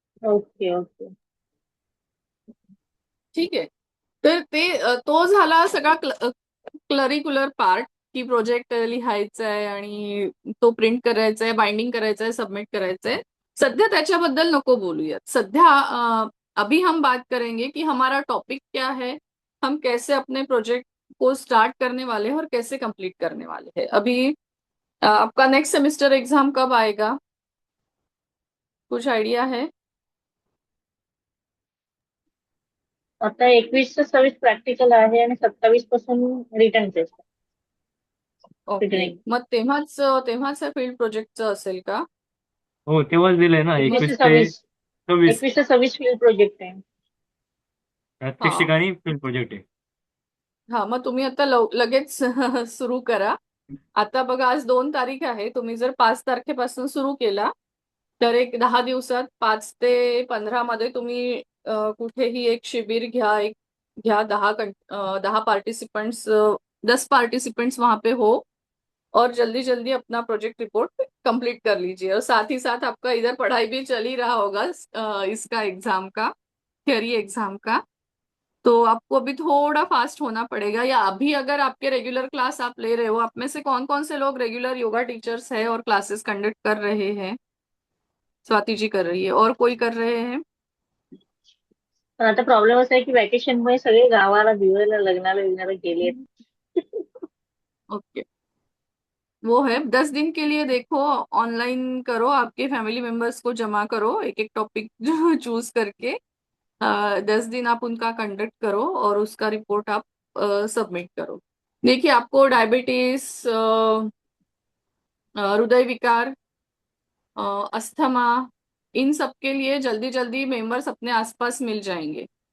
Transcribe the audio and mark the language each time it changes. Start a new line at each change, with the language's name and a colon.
English: Okay okay.
Marathi: ठीक आहे. तर तो झाला सगळा क्लरिक्युलर पार्ट, की प्रोजेक्ट लिहायचा आहे आणि तो प्रिंट करायचा आहे, बाइंडिंग करायचं आहे, सबमिट करायचं है। सध्या त्याच्याबद्दल नको बोलूयात। सध्या
Hindi: अभी हम बात करेंगे कि हमारा टॉपिक क्या है, हम कैसे अपने प्रोजेक्ट को स्टार्ट करने वाले हैं और कैसे कंप्लीट करने वाले हैं। अभी आपका नेक्स्ट सेमेस्टर एग्जाम कब आएगा, कुछ आइडिया है?
Marathi: आता 21 ते 26 प्रॅक्टिकल आहे आणि 27 पासून रिटर्न टेस्ट
English: Okay, returning.
Marathi: मग तेव्हाच फील्ड प्रोजेक्टचं असेल का? हो तेव्हाच दिलंय ना, 21 21 ते ते 26 26. 21 ते 26 फील्ड प्रोजेक्ट आहे. प्रात्यक्षिक हा आणि फील्ड प्रोजेक्ट आहे. हा, मग तुम्ही आता लगेच सुरू करा। आता बघा, आज 2 तारीख आहे। तुम्ही जर 5 तारखेपासून सुरू केला तर एक 10 दिवसात, 5 ते 15 मध्ये तुम्ही कुठेही एक शिबिर घ्या, घ्या 10 पार्टिसिपेंट्स,
Hindi: 10 पार्टिसिपेंट्स वहां पे हो और जल्दी जल्दी अपना प्रोजेक्ट रिपोर्ट कंप्लीट कर लीजिए। और साथ ही साथ आपका इधर पढ़ाई भी चल ही रहा होगा इसका एग्जाम का, थियरी एग्जाम का। तो आपको अभी थोड़ा फास्ट होना पड़ेगा। या अभी अगर आपके रेगुलर क्लास आप ले रहे हो, आप में से कौन कौन से लोग रेगुलर योगा टीचर्स है और क्लासेस कंडक्ट कर रहे हैं? स्वाति जी कर रही है, और कोई कर रहे हैं?
Marathi: पण आता प्रॉब्लेम असा आहे की व्हॅकेशनमुळे सगळे गावाला दिवाळीला लग्नाला गेलेत.
Hindi: ओके, वो है 10 दिन के लिए। देखो, ऑनलाइन करो, आपके फैमिली मेंबर्स को जमा करो, एक एक टॉपिक चूज करके 10 दिन आप उनका कंडक्ट करो और उसका रिपोर्ट आप सबमिट करो। देखिए, आपको डायबिटीज, हृदय विकार, अस्थमा, इन सब के लिए जल्दी जल्दी मेंबर्स अपने आसपास मिल जाएंगे।